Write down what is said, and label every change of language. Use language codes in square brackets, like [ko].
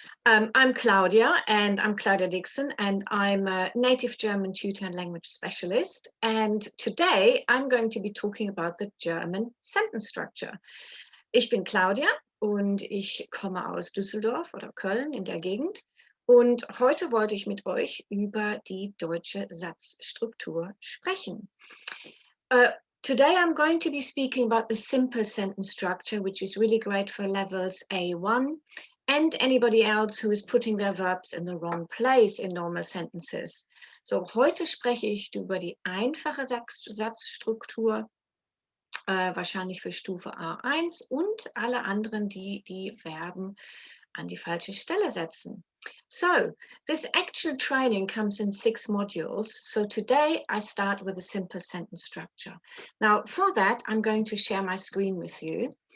[en] I'm Claudia, and I'm Claudia Dixon, and I'm a native German tutor and language specialist. And today I'm going to be talking about the German sentence structure. [de] Ich bin Claudia und ich komme aus Düsseldorf oder Köln in der Gegend. Und heute wollte ich mit euch über die deutsche Satzstruktur sprechen. [en] Today I'm going to be speaking about the simple sentence structure, which is really great for levels A1 and anybody else who is putting their verbs in the wrong place in normal sentences. [de] So, heute spreche ich über die einfache Satzstruktur, wahrscheinlich für Stufe A1 und alle anderen, die die Verben an die falsche Stelle setzen. [en] So, this actual training comes in 6 modules. So today I start with a simple sentence structure. Now, for that, I'm going to share my screen with you.